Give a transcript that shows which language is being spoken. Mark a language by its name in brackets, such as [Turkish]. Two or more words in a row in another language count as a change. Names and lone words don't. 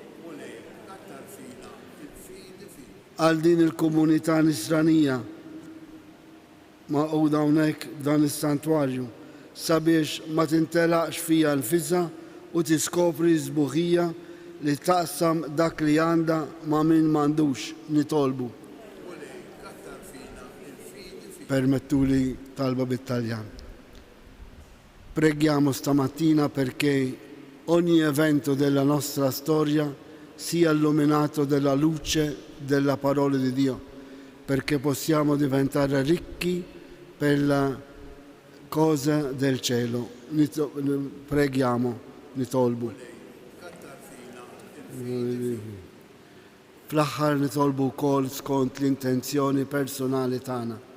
[Maltese] Għal din il-komunità nisranija maquda hawnhekk f'dan is-santwarju sabiex ma tintelaqx fija nfisha u tiskopri żbuħija li taqsam dak li għandha ma' min m'għandux nitolbu. Permettuli talba bit-Taljan. [Italian] Preghiamo stamattina perché ogni evento della nostra storia sia illuminato dalla luce della parola di Dio, perché possiamo diventare ricchi per la cosa del cielo. Preghiamo, [Maltese] nitolbu. Fl-aħħar nitolbu wkoll skont l-intenzjoni personali tagħna.